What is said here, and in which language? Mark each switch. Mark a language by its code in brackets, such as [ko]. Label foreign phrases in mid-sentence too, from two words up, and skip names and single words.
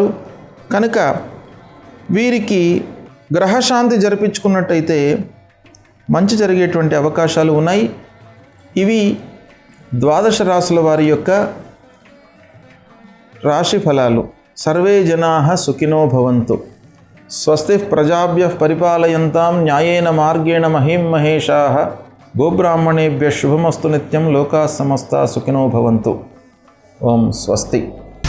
[te] కనుక వీరికి గ్రహశాంతి జరిపించుకున్నట్టయితే మంచి జరిగేటువంటి అవకాశాలు ఉన్నాయి. ఇవి ద్వాదశ రాశుల వారి యొక్క రాశి ఫలాలు. [sa] సర్వే జనాః సుఖినో భవంతు. స్వస్తి ప్రజాభ్యః పరిపాలయంతాం న్యాయేన మార్గేణ మహీం మహేషాః. గోబ్రాహ్మణేభ్యః శుభమస్తు నిత్యం. లోకాః సమస్తాః సుఖినో భవంతు. ఓం స్వస్తి.